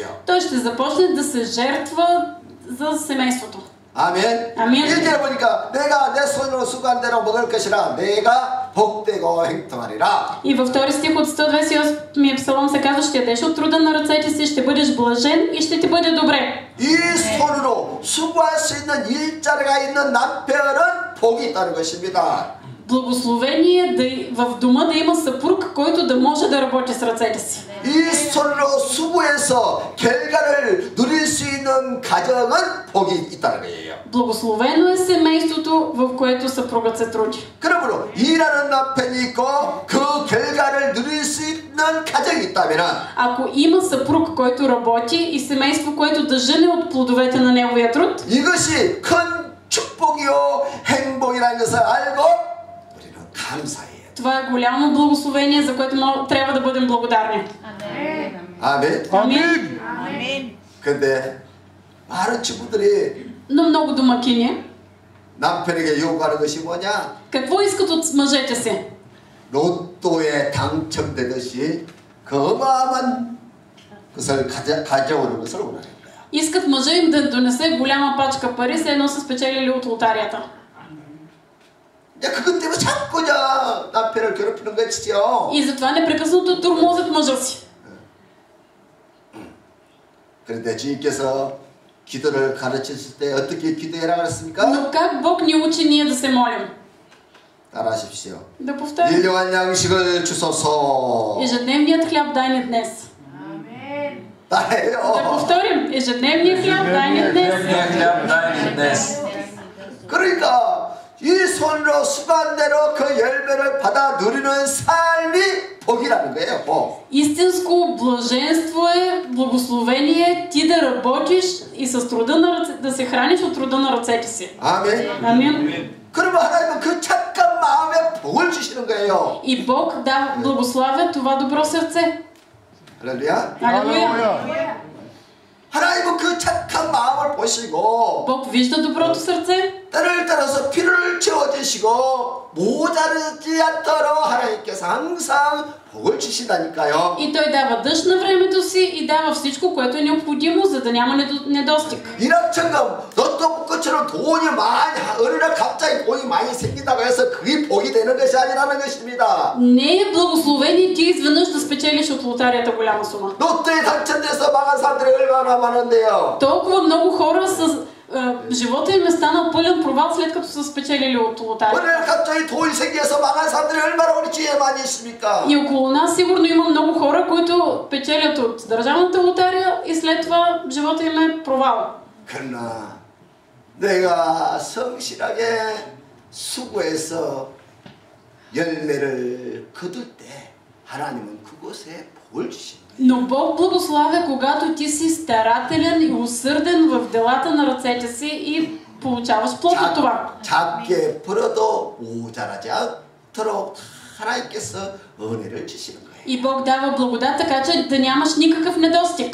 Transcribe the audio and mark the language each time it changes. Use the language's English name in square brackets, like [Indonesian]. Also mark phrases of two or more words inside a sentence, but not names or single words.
[Bulgarian] той ще започне да се жертва за семейството. [Korean] 아멘. 아멘. 1절에 보니까 내가 내 손으로 수고한 대로 먹을 것이라 내가 복되고 행통하리라. [Bulgarian] И във втори стих от 128 псалом се казва: ще ядеш от труда на ръцете си, ще бъдеш блажен и ще ти бъде добре. [Korean] 이 손으로 수고할 수 있는 일자리가 있는 남편은 복이 있다는 것입니다. [Bulgarian] Благословение в дома да има съпруг, който да може да работи с ръцете си. [Korean] 이 손으로 수고해서 결과를 누릴 수 있는 가정은 복이 있다는 거예요. [Bulgarian] Благословено е семейството, в което съпругът се труди. [Korean] 그러므로 일하는 남편이 있고 그 결과를 누릴 수 있는 가정이 있다면 [Bulgarian] Ако има съпруг, който работи и семейство, което да жъне от плодовете на неговия труд, [Korean] 이것이 큰 축복이요 행복이라는 것을 알고 우리는 감사해요. [Bulgarian] това е голямо благословение, за което трябва да бъдем благодарни. [Korean] 아멘. [Bulgarian] Амин. [Korean] 근데 많은 친구들이 [Bulgarian] Но много домакини, [Korean] 남편에게 요구하는 것이 뭐냐? [Bulgarian] какво искат от мъжете си? [Korean] 로또에 당첨되듯이 그 어마어마한 것을 가져오는 것을 원하는 거야. [Bulgarian] Искат мъжа им да донесе голяма пачка пари, все едно са спечелили от лотарията. [Korean] 그것 때문에 자꾸 남편을 괴롭히는 것이죠. [Bulgarian] И затова непрекъснато тормозят мъжа си. [Korean] 그런데 주님께서 기도를 가르치실 때 어떻게 기도해라 그랬습니까? [Bulgarian] Но как Бог ни учи ние да се молим? [Korean] 따라하십시오. [Bulgarian] Да повторим. [Korean] 일용할 양식을 주소서. [Bulgarian] Ежедневният хляб дай ни днес. Да [Korean] 따라해요. [Bulgarian] повторим. Ежедневният хляб дай ни днес. Дневния хляб дай ни днес. [Korean] 그러니까 이 손으로 수반대로 그 열매를 받아 누리는 삶이 복이라는 거예요. 복. [Bulgarian] Истинско блаженство е, благословение ти да работиш и с труда на ръце, да се храниш от труда на ръцете си. [Korean] 아멘. [Bulgarian] Амин. [Korean] 그러면 하나님은 그 착한 마음에 복을 주시는 거예요. [Bulgarian] И Бог да благославя това добро сърце. [Korean] 할렐루야. [Bulgarian] Алелуя. [Korean] 하나님은 그 착한 마음을 보시고 [Bulgarian] Бог вижда доброто сърце [Korean] 때를 따라서 피를 채워주시고 모자르지 않도록 하나님께서 항상 복을 주신다니까요. [Bulgarian] и Той дава дъжд на времето си и дава всичко, което е необходимо, за да няма недостиг. [Korean] 일확천금 로또 복권처럼 돈이 많이 어느 날 갑자기 돈이 많이 생긴다고 해서 그게 복이 되는 것이 아니라는 것입니다. [Bulgarian] Не е благословение ти изведнъж да спечелиш от лотарията голяма сума. [Korean] 로또에 당첨돼서 망한 사람들이 얼마나 많은데요. [Bulgarian] Толкова много хора с живота им е станал пълен провал, след като са спечелили от [Korean] 어느 [Bulgarian] лотарията. [Korean] 날 갑자기 돈이 생겨서 망한 사람들이 얼마나 우리 주위에 많이 있습니까? [Bulgarian] И около нас сигурно има много хора, които печелят от държавната лотария и след това живота им е провал. [Korean] 그러나 내가 성실하게 수고해서 열매를 거둘 때 하나님은 그곳에 복을 주십니다. [Bulgarian] Но Бог благославя, когато ти си старателен и усърден в делата на ръцете си и получаваш плод от това. [Korean] 작게 벌어도 모자라지 않도록 하나님께서 은혜를 주시는 거예요. [Bulgarian] И Бог дава благодат, така че да нямаш никакъв недостиг.